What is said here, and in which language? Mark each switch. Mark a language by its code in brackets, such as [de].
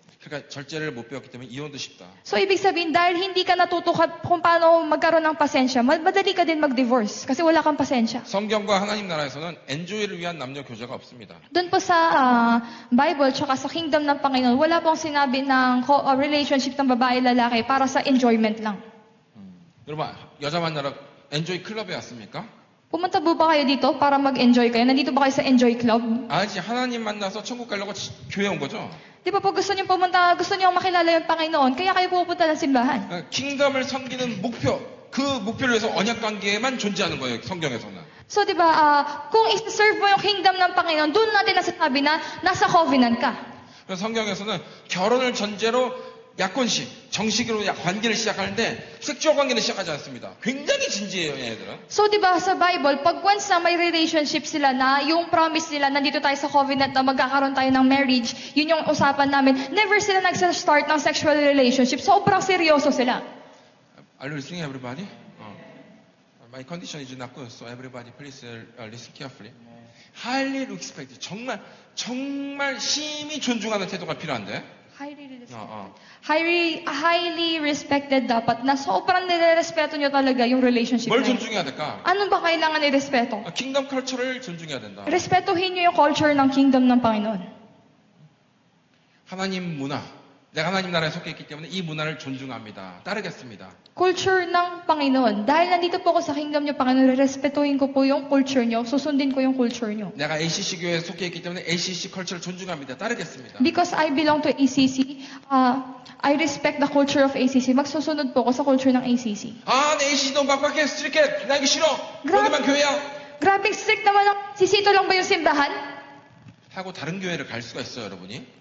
[ko] 그러니까 절제를 못 배웠기 때문에 이혼도 쉽다. [tl] So, ibig sabihin, dahil hindi ka natuto kung paano magkaroon ng pasensya, madali ka din mag-divorce kasi wala kang pasensya. [ko] 성경과 하나님 나라에서는 엔조이를 위한 남녀 교제가 없습니다. [tl] Doon po sa Bible, tsaka sa kingdom ng Panginoon, wala pong sinabi ng relationship ng babae-lalaki para sa enjoyment lang. [ko] 여러분 여자 만나러 엔조이 클럽에 왔습니까? [tl] Pumunta po ba kayo dito para mag-enjoy kayo? Nandito ba kayo sa Enjoy Club? [ko] 아니지 하나님 만나서 천국 가려고 교회 온 거죠. [tl] Di ba po gusto niyo pumunta, gusto niyo makilala yung Panginoon, kaya kayo pupunta ng simbahan. [ko] 킹덤을 섬기는 목표, 그 목표를 위해서 언약 관계에만 존재하는 거예요, 성경에서는. [tl] So, di ba, kung i-serve mo yung kingdom ng Panginoon, doon natin nasasabi na nasa covenant ka. [ko] 그래서 성경에서는 결혼을 전제로 약혼식, 정식으로 관계를 시작하는데 섹슈얼 관계는 시작하지 않습니다. 굉장히 진지해요, 얘네들은. [tl] So, di ba, sa Bible, pag once na may relationship sila na, yung promise nila, nandito tayo sa covenant na magkakaroon tayo ng marriage, yun yung usapan namin, never sila nagsa-start ng sexual relationship. Sobrang seryoso sila. [en] Are you listening, everybody? My condition is not good, so everybody please listen carefully. Highly respect. [ko] 정말 심히 존중하는 태도가 필요한데. [en] Highly respected [tl] dapat na sobrang nirerespeto nyo talaga yung relationship [ko] 뭘 [tl] na yun. [ko] 존중해야 될까? [tl] Ano ba kailangan irespeto? [ko] 킹덤 컬처를 존중해야 된다. [tl] Respetuhin nyo yung culture ng kingdom ng Panginoon. [ko] 하나님 문화. 내가 하나님 나라에 속해 있기 때문에 이 문화를 존중합니다. 따르겠습니다. [tl] Culture ng Panginoon. Dahil nandito po ako sa kingdom nyo, Panginoon, respetuhin ko po yung culture nyo, susundin ko yung culture nyo. [ko] 내가 ACC 교회에 속해 있기 때문에 ACC 컬처를 존중합니다. 따르겠습니다. [en] Because I belong to ACC, I respect the culture of ACC. [tl] Magsusunod po ako sa culture ng ACC. [ko] 내 ACC 너무 빡빡해, 스트릭해. 나 이거 싫어. 그럼- 여기만 교회야. [tl] Grabing strict naman ang sisito lang ba yung simbahan? [ko] 하고 다른 교회를 갈 수가 있어요, 여러분이.